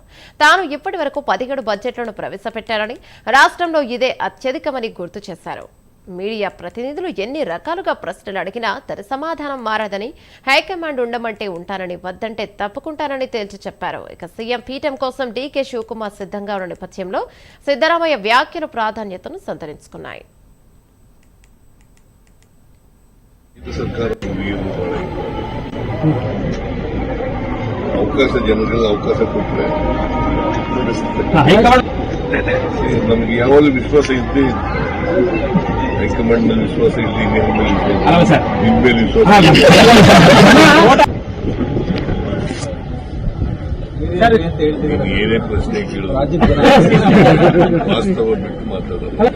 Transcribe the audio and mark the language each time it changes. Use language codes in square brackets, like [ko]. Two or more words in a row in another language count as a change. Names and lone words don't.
[te] తాను ఇప్పటి వరకు 17 బడ్జెట్లను ప్రవేశపెట్టారని, రాష్ట్రంలో ఇదే అత్యధికమని గుర్తు చేశారు. మీడియా ప్రతినిధులు ఎన్ని రకాలుగా ప్రశ్నలు అడిగినా తన సమాధానం మారదని, హైకమాండ్ ఉండమంటే ఉంటానని, వద్దంటే తప్పుకుంటానని తేల్చి చెప్పారు. ఇక సీఎం పీఠం కోసం డీకే శివకుమార్ సిద్ధంగా ఉన్న నేపథ్యంలో సిద్ధరామయ్య వ్యాఖ్యలు ప్రాధాన్యతను సంతరించుకున్నాయి. [kn] ನಮ್ಗೆ ಯಾವಾಗಲೂ ವಿಶ್ವಾಸ ಇದ್ದೇ ಹೈಕಮಾಂಡ್ ಮೇಲೆ ವಿಶ್ವಾಸ ಇದ್ದು ನಿಮ್ಮ ಮೇಲೆ ವಿಶ್ವಾಸ ಏನೇ ಪ್ರಶ್ನೆ ಕೇಳೋದು ವಾಸ್ತವ ಬಿಟ್ಟು ಮಾತಾಡೋದು.